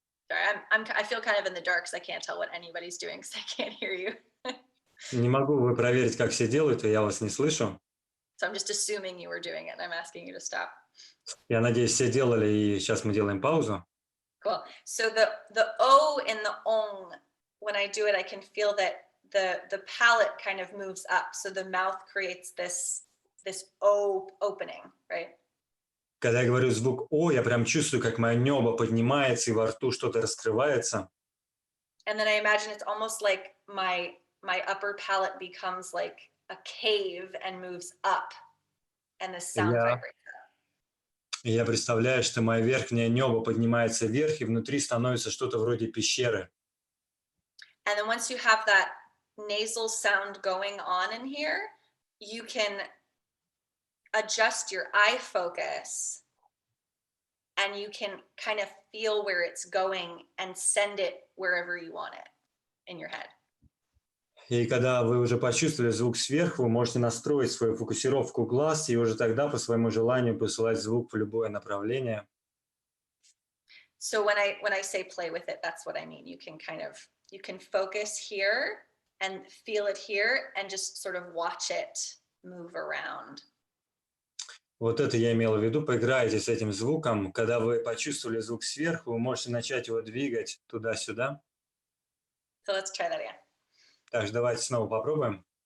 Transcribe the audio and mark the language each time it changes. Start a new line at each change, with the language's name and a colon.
English: Sorry, I feel kind of in the dark because I can't tell what anybody's doing because I can't hear you.
Russian: Не могу вы проверить, как все делают, и я вас не слышу.
English: So I'm just assuming you were doing it and I'm asking you to stop.
Russian: Я надеюсь, все делали, и сейчас мы делаем паузу.
English: Cool. So the O and the ong, when I do it, I can feel that the palate kind of moves up. So the mouth creates this O opening, right?
Russian: Когда я говорю звук «о», я прям чувствую, как мое небо поднимается, и во рту что-то раскрывается.
English: And then I imagine it's almost like my upper palate becomes like a cave and moves up, and the sound vibrates.
Russian: И я представляю, что мое верхнее небо поднимается вверх, и внутри становится что-то вроде пещеры.
English: And then once you have that nasal sound going on in here, you can adjust your eye focus, and you can kind of feel where it's going and send it wherever you want it in your head.
Russian: И когда вы уже почувствовали звук сверху, вы можете настроить свою фокусировку глаз и уже тогда по своему желанию посылать звук в любое направление.
English: So when I say play with it, that's what I mean. You can focus here and feel it here and just sort of watch it move around.
Russian: Вот это я имел в виду. Поиграйте с этим звуком. Когда вы почувствовали звук сверху, вы можете начать его двигать туда-сюда.
English: So let's try that again.
Russian: Так, давайте снова попробуем.